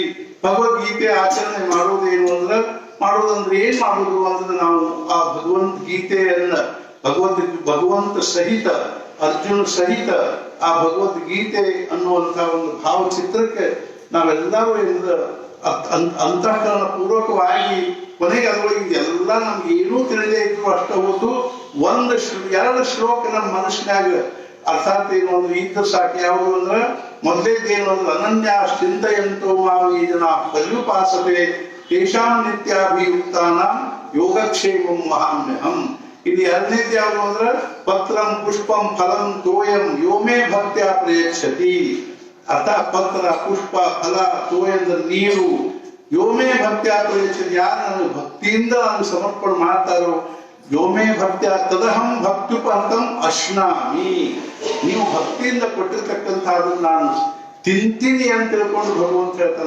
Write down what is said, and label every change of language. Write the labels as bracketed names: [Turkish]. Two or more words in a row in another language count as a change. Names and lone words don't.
[Kannada] ಭಗವದ್ಗೀತೆ ಆಚರಣೆ ಮಾಡೋದೇನು ಮಾಡೋದಂದ್ರೆ ಏನ್ ಮಾಡುದು ಅಂದ್ರೆ ನಾವು ಆ ಭಗವದ್ಗೀತೆಯನ್ನ ಭಗವಂತ ಸಹಿತ ಅರ್ಜುನ ಸಹಿತ ಆ ಭಗವದ್ಗೀತೆ ಅನ್ನುವಂತ ಒಂದು ಭಾವಚಿತ್ರಕ್ಕೆ ನಾವೆಲ್ಲರೂ ಅಂತಃಕರಣ ಪೂರ್ವಕವಾಗಿ ಕೊನೆಗೆ ಅದರೊಳಗೆ ಎಲ್ಲ ನಮ್ಗೆ ಏನೂ ತಿಳಿದೇ ಇದ್ರು ಅಷ್ಟ ಹೊತ್ತು 1-2 ಶ್ಲೋಕ ನಮ್ಮ ಮನಸ್ಸಿನಾಗ ಅರ್ಥಾತ್ ಏನು ಅಂದ್ರೆ ಇದ್ರ ಸಾಕು. ಯಾವುದು ಅಂದ್ರೆ ಮೊದಲೇದೇನು ಅಂದ್ರೆ [Sanskrit] ಅನನ್ಯ ಚಿಂತೆಯಂತೋ ಮಾವಿ ಜನ ಪರ್ಯುಪಾಸತೆ ತೇಷಾಂ ನಿತ್ಯಾಭಿಯುಕ್ತಾನ ಯೋಗಕ್ಷೇಮಂ ಮಹಾಮ್ಯಹಂ. [Kannada] ಇಲ್ಲಿ 2ನೇದು ಯಾವುದು ಅಂದ್ರೆ [Sanskrit] ಪತ್ರಂ ಪುಷ್ಪಂ ಫಲಂ ತೋಯಂ ಯೋಮೇ ಭಕ್ತ್ಯ ಪ್ರಯಚ್ಛತಿ. ಅರ್ಥಾತ್ ಪತ್ರ ಪುಷ್ಪ ಫಲ ತೋಯ [Kannada] ಅಂದ್ರೆ ನೀರು, [Sanskrit] ಯೋಮೇ ಭಕ್ತ್ಯ ಪ್ರಯಚ್ಛತಿ [Kannada] ಯಾರು ನನಗೆ ಭಕ್ತಿಯಿಂದ ನಾನು ಸಮರ್ಪಣೆ ಮಾಡ್ತಾರೋ [Sanskrit] ಯೋಮೇ ಭಕ್ತ್ಯ ತದಹಂ ಭಕ್ತ್ಯುಪಹತಂ ಅಶ್ನಾಮಿ. [Kannada] ನೀವು ಭಕ್ತಿಯಿಂದ ಕೊಟ್ಟಿರ್ತಕ್ಕಂಥದ್ದನ್ನು ನಾನು ತಿಂತೀನಿ ಅಂತ ತಿಳ್ಕೊಂಡು ಭಗವಂತ ಹೇಳ್ತಾನೆ.